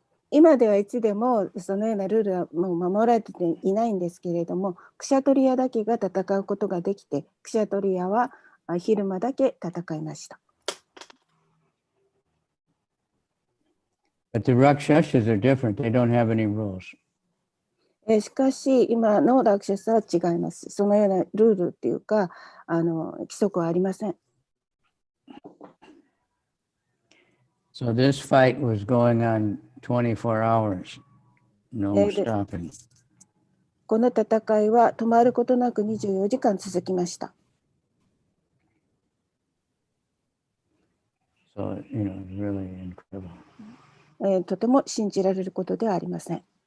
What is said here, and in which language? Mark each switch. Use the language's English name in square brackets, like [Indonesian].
[Japanese] 今ではいつでもそのようなルールはもう守られていないんですけれども、クシャトリアだけが戦うことができて、クシャトリアは昼間だけ戦いました。 [English] But the Rakshasas are different. They don't have any rules. [Japanese] しかし今のラクシャスは違います。そのようなルールっていうか規則はありません。 [English] So this fight was going on 24 hours, no stopping. [Japanese] この戦いは止まることなく24時間続きました。 [English] So, it's really incredible. [Japanese] とても信じられることではありません。